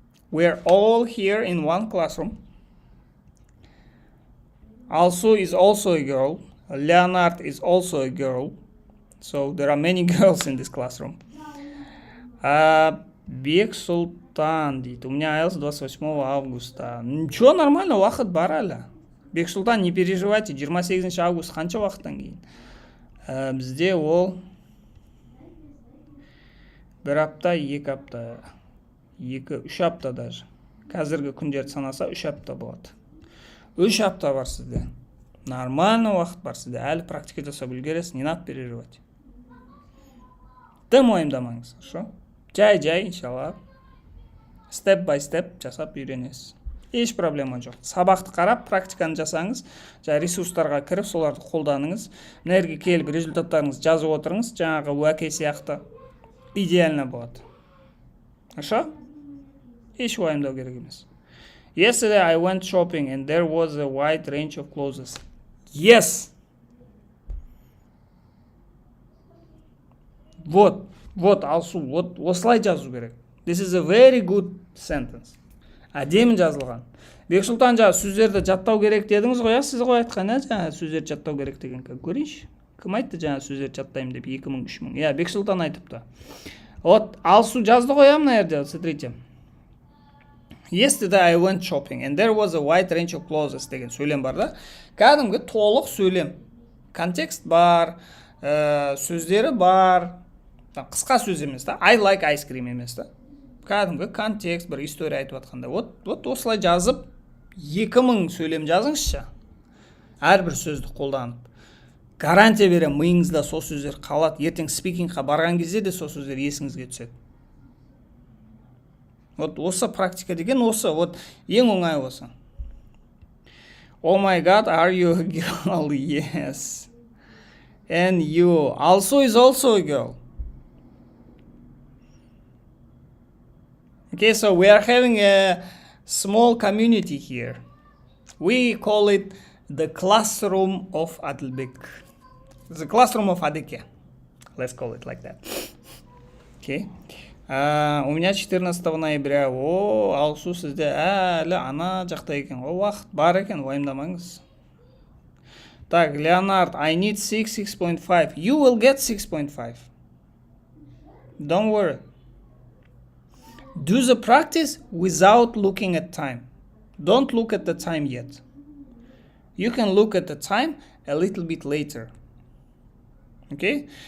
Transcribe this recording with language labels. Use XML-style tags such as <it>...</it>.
<en>We're all here in one classroom. Also is also a girl. Leonard is also a girl. So there are many girls in this classroom.</en> <kk>Бек Султан дейді.</kk> <ru>У меня IELTS 28 августа. Ничего, нормально,</ru> <kk>уақыт бар әлі. Бек Султан,</kk> <ru>не переживайте,</ru> <kk>28 август қанша уақыттан кейін? Бізде ол бір апта, екі апта, үш апта даже. Қазіргі күндерді санаса 3 апта болады. 3 апта бар сізде. Нормально уақыт бар сізде. Әлі практика жасап үлгересіз,</kk> <ru>не надо переживать.</ru> <kk>Тым уайымдамаңыз, хорошо? Жай, иншалла. Step by step жасап үйренесіз. Еш проблема жоқ. Сабақты қарап, практиканы жасаңыз, ресурстарға кіріп, соларды қолданыңыз. Мына жерге келіп, результаттарыңызды жазып отырыңыз, жаңағы уәке сияқты. Идеально болады.</kk> <ru>Хорошо?</ru> <kk>Еш уайымдау керек емес.</kk> <en>Yesterday I went shopping and there was a wide range of clothes. Yes.</en> <kk>Вот, алсу, осылай жазу керек.</kk> <en>This is a very good sentence.</en> <kk>Әдемі жазылған. Бексұлтан сөздерді жаттау керек дедіңіз ғой, сіз ғой айтқан, сөздерді жаттау керек деген көрейінші. Кім айтты сөздерді жаттаймын деп 2000-3000? Бексұлтан айтыпты. Алсу жазды ғой, мына жерде,</kk> <ru>смотрите.</ru> <en>Yesterday I went shopping and there was a wide range of clothes</en> <kk>деген сөйлем бар да. Кәдімгі толық сөйлем. Контекст бар, сөздері бар. Қысқа сөз емес та.</kk> <en>I like ice cream</en> <kk>емес та. Кәдімгі контекст, бір история айтып атқанда. Осылай жазып, 2000 сөйлем жазыңызшы. Әрбір сөзді қолданып. Гарантия берем, миыңызда сол сөздер қалады. Ертең спикингқа барған кезде де сол сөздер есіңізге түседі. Осы практика деген осы. Ең оңай осы.</kk> <en>Oh my God, are you a girl? Yes. And you also is also a girl. Okay, so we are having a small community here. We call it the classroom of Adilbek. The classroom of Adike. Let's call it like that. Okay.</en> <ru>У меня 14 ноября.</ru> <kk>Алсу сізде әлі ана жақта екен. Уақыт бар екен, уайымдамаңыз.</kk> <en>Так, Leonard, I need 6.5. You will get 6.5. Don't worry. Do the practice without looking at time. Don't look at the time yet. You can look at the time a little bit later. Okay?</en>